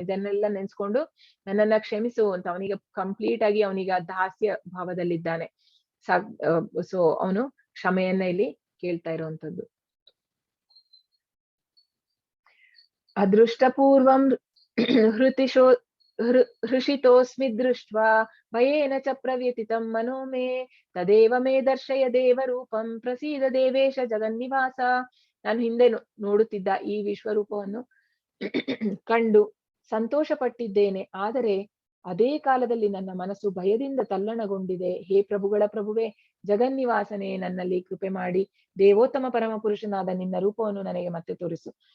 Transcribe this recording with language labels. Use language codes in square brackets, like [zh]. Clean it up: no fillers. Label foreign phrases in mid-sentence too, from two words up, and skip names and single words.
[kn] ಇದನ್ನೆಲ್ಲ ನೆನ್ಸ್ಕೊಂಡು ನನ್ನನ್ನ ಕ್ಷಮಿಸು ಅಂತ ಅವನಿಗೆ ಕಂಪ್ಲೀಟ್ ಆಗಿ ಅವನಿಗೆ ದಾಸ್ಯ ಭಾವದಲ್ಲಿದ್ದಾನೆ. ಸೊ ಅವನು ಕ್ಷಮೆಯನ್ನ ಇಲ್ಲಿ ಕೇಳ್ತಾ ಇರುವಂತದ್ದು. [sa] ಅದೃಷ್ಟಪೂರ್ವಂ ಹೃಷಿತೋಸ್ಮಿ ದೃಷ್ಟ್ವಾ ಭಯೇನ ಚ ಪ್ರವ್ಯತಿತಂ ಮನೋ ಮೇ ತದೇವ ಮೇ ದರ್ಶಯ ದೇವರೂಪಂ ಪ್ರಸೀದ ದೇವೇಶ ಜಗನ್ನಿವಾಸ. [kn] ನಾನು ಹಿಂದೆ ನೋಡುತ್ತಿದ್ದ ಈ ವಿಶ್ವರೂಪವನ್ನು ಕಂಡು ಸಂತೋಷ ಪಟ್ಟಿದ್ದೇನೆ, ಆದರೆ ಅದೇ ಕಾಲದಲ್ಲಿ ನನ್ನ ಮನಸ್ಸು ಭಯದಿಂದ ತಲ್ಲಣಗೊಂಡಿದೆ. ಹೇ ಪ್ರಭುಗಳ ಪ್ರಭುವೆ, ಜಗನ್ನಿವಾಸನೆ, ನನ್ನಲ್ಲಿ ಕೃಪೆ ಮಾಡಿ ದೇವೋತ್ತಮ ಪರಮ ಪುರುಷನಾದ ನಿನ್ನ ರೂಪವನ್ನು ನನಗೆ ಮತ್ತೆ ತೋರಿಸು.